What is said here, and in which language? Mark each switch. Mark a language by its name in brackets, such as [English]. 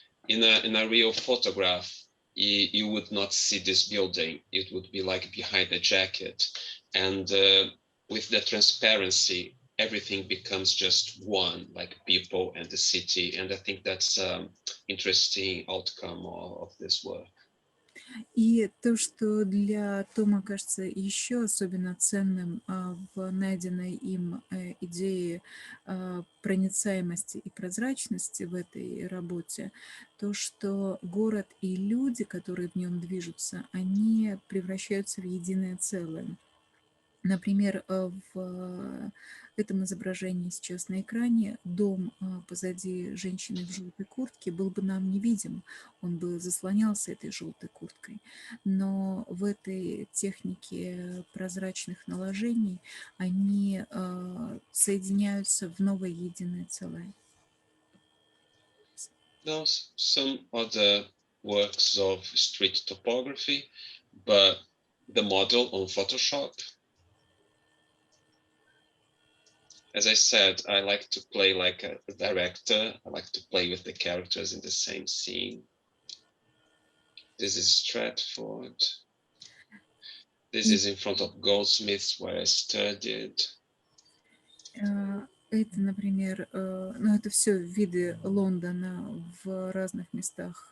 [English] In a real photograph, you would not see this building. It would be like behind a jacket. And with the transparency, everything becomes just one, like people and the city. And I think that's an interesting outcome of this work. [Russian] И то, что для Тома кажется еще особенно ценным в найденной им идее проницаемости и прозрачности в этой работе, то, что город и люди, которые в нем движутся, они превращаются в единое целое. Например, в этом изображении сейчас на экране дом позади женщины в желтой куртке был бы нам невидим, он бы заслонялся этой желтой курткой. Но в этой технике прозрачных наложений они соединяются в новое единое целое. [English] Now, some other works of street topography, but the model on Photoshop. As I said, I like to play like a director. I like to play with the characters in the same scene. This is Stratford. This is in front of Goldsmiths, where I studied. [Russian] Это, например, ну это все виды Лондона в разных местах.